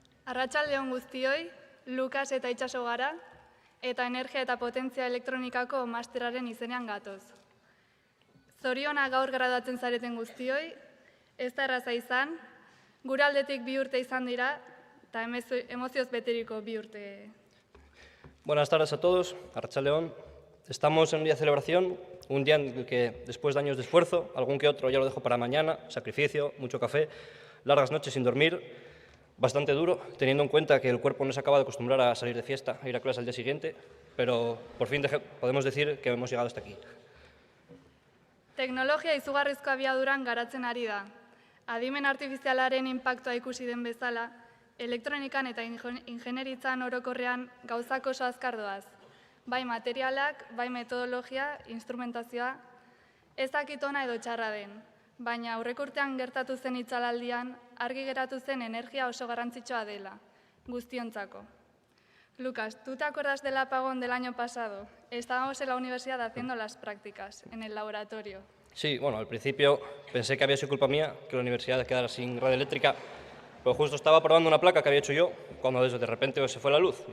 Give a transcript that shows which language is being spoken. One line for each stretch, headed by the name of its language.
Basque: Arratsaldeon guztioi, Lukas eta Itxaso gara, eta energia eta potentzia elektronikako masteraren izenean gatoz. Zoriona gaur graduatzen zareten guztioi, ez da erraza izan, gure aldetik 2 urte izan dira, eta emozioz beteriko 2 urte.
Spanish: Buenas tardes a todos,
Basque: arratsaldeon.
Spanish: Estamos en un día de celebración, un día en el que, después de años de esfuerzo, algún que otro ya lo dejo para mañana, sacrificio, mucho café, largas noches sin dormir, bastante duro, teniendo en cuenta que el cuerpo no se acaba de acostumbrar a salir de fiesta, a ir a clase al día siguiente, pero por fin podemos decir que hemos llegado hasta aquí.
Basque: Teknologia izugarrizko abiaduran garatzen ari da. Adimen artifizialaren inpaktua ikusi den bezala, elektronikan eta ingenieritzan orokorrean gauzak oso azkar doaz. Bai materialak, bai metodologia, instrumentazioa, ez dakit ona edo txarra den. Baina aurreko urtean gertatu zen itzalaldian, argi geratu zen energia oso garrantzitsua dela, guztiontzako.
Spanish: Lucas, ¿tú te acuerdas del apagón del año pasado? Estábamos en la universidad haciendo las prácticas, en el laboratorio. Sí, bueno, al principio pensé que había sido culpa mía, que la universidad quedara sin red eléctrica, pero justo estaba probando una placa que había hecho yo, cuando de repente se fue la luz.